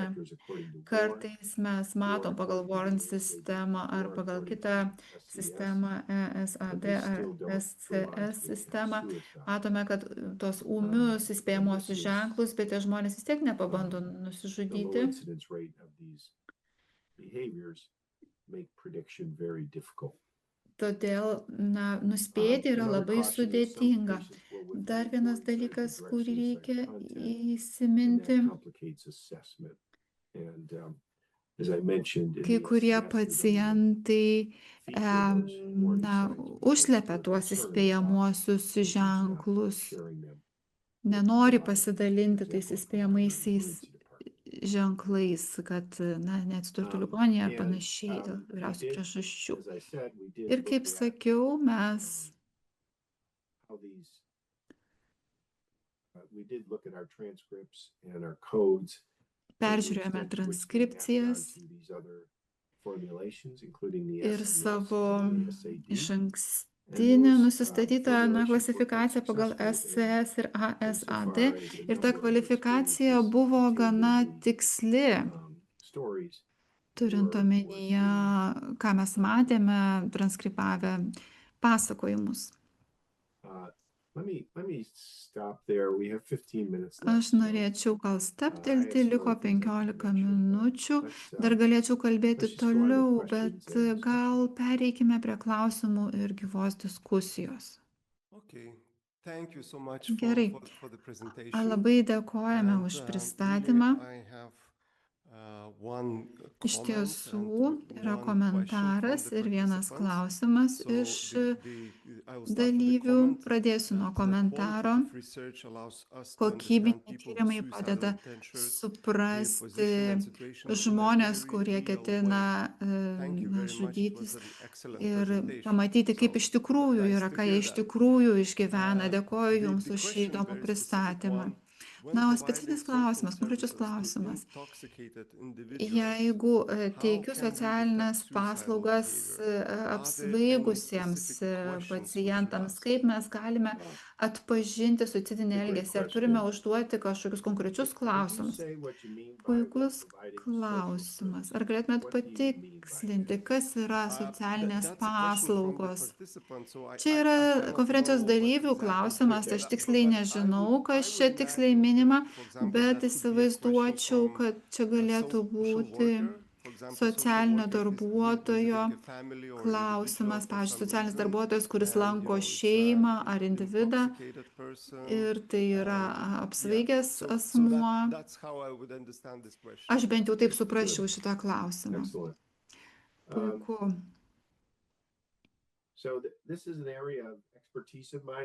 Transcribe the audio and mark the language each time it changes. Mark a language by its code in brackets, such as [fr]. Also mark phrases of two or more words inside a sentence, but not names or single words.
[lt] Kartais mes matom pagal Warren sistemą ar pagal kitą sistemą, ESAD ar SCS sistemą, matome, kad tos ūmius įspėjamuosius ženklus, bet tie žmonės vis tiek nepabando nusižudyti. [en] make prediction very difficult. [lt] Todėl, nuspėti yra [en] Another [lt] labai [en] caution is some [lt] sudėtinga. [en] patients will withhold [lt] Dar vienas [en] warnings after [lt] dalykas, [en] direct [lt] kurį [en] suicide [lt] reikia [en] content, and [lt] įsiminti, [en] that complicates assessment. And as I mentioned, in [lt] kai [en] the [lt] kurie [en] SCS, they don't [lt] pacientai [en] feature those warning signs because [lt] užslepia [en] they're [lt] tuos [en] concerned [lt] įspėjamuosius [en] about [lt] ženklus, [en] sharing them. [lt] nenori [en] For [lt] pasidalinti [en] example, [lt] tais [en] in the [lt] įspėjamaisiais [en] emergency department. [lt] ženklais, kad neatsidurtų ligoninėje ar panašiai dėl [en] We [lt] įvairiausių [en] did, [lt] priežasčių. [en] as I said, we did [lt] Ir [en] look [lt] kaip [en] at, [lt] sakiau, mes [en] how these, we did look at our transcripts and our codes. and the [lt] peržiūrėjome [en] extent to which they mapped [lt] transkripcijas [en] onto these other formulations, including the [lt] ir SCS savo [en] and the SAD. [lt] iš [en] And [lt] ankstinę [en] those, [lt] nusistatytą [en] formulations were [lt] klasifikaciją pagal [en] successful in [lt] SCS ir ASAD. [en] insofar as the [lt] Ir ta [en] number of [lt] kvalifikacija [en] experiences [lt] buvo [en] contained in [lt] gana [en] the, [lt] tiksli, [en] stories [lt] turint [en] were [lt] omenyje, ką mes matėme, transkribavę pasakojimus. [en] Let me stop there. We have 15 minutes left. [lt] Aš norėčiau gal staptelti, liko 15 minučių, dar galėčiau kalbėti toliau, bet gal pereikime prie klausimų ir gyvos diskusijos. [en] Okay. Thank you so much [lt] Gerai. [en] for the presentation. [lt] Labai dėkojame [en] And, [lt] už [en] really, [lt] pristatymą. [en] I have, one [lt] Iš [en] comment [lt] tiesų [en] and [lt] yra [en] one [lt] komentaras [en] question from the [lt] ir vienas [en] participants. [lt] klausimas [en] So [lt] iš [en] I will start with the [lt] dalyvių. [en] comment [lt] Pradėsiu nuo [en] that [lt] komentaro. [en] qualitative research allows us to understand [lt] Kokybiniai [en] people with [lt] tyrimai [en] suicidal [lt] padeda [en] intentions, their [lt] suprasti [en] position and situation in a [lt] žmonės, [en] very [lt] kurie [en] real [lt] ketina [en] way. Thank you very much. It was [lt] žudytis [en] an excellent [lt] ir [en] presentation. [lt] pamatyti, kaip [en] So, [lt] iš tikrųjų [en] nice [lt] yra, [en] to [lt] ką [en] hear [lt] jie iš [en] that. [lt] tikrųjų išgyvena. Dėkoju [en] The [lt] Jums už šį [en] question, [lt] įdomų [en] very specific [lt] pristatymą. [en] one. When [lt] Na, o [en] providing [lt] specifinis [en] social [lt] klausimas, konkrečius [en] services to [lt] klausimas. [en] intoxicated individuals, [lt] Jeigu teikiu [en] how can we [lt] socialinės [en] detect suicidal [lt] paslaugas [en] behavior? Are there any [lt] apsvaigusiems [en] specific questions we should [lt] pacientams, [en] ask? [lt] kaip mes galime atpažinti suicidinį elgesį? Ar turime užduoti kažkokius konkrečius klausimus? Puikus klausimas. Ar galėtumėt patikslinti, kas yra socialinės [en] That's a question from the [lt] paslaugos? [en] participant, so [lt] Čia yra [en] cannot [lt] konferencijos [en] know what [lt] dalyvių [en] exactly [lt] klausimas, [en] that [lt] aš [en] is. [lt] tiksliai [en] But [lt] nežinau, kas [en] I [lt] čia [en] would [lt] tiksliai [en] imagine [lt] minima, [en] that, for example, [lt] bet [en] that could be a [lt] įsivaizduočiau, [en] question from [lt] kad čia galėtų [en] social [lt] būti [en] worker, for example, [lt] socialinio [en] social worker [lt] darbuotojo [en] visiting a family or [lt] klausimas, [en] individual for [lt] pavyzdžiui, [en] some [lt] socialinis [en] reason, [lt] darbuotojas, kuris [en] and, [lt] lanko [en] it's [lt] šeimą [en] a [lt] ar individą [en] intoxicated person, [lt] ir tai yra [en] yeah. [lt] apsvaigęs [en] So [lt] asmuo. [en] that's how I would understand this question. [lt] Aš bent jau taip suprasčiau šitą klausimą. [en] Excellent. [lt] Puiku. [en] So this is an area of expertise of mine.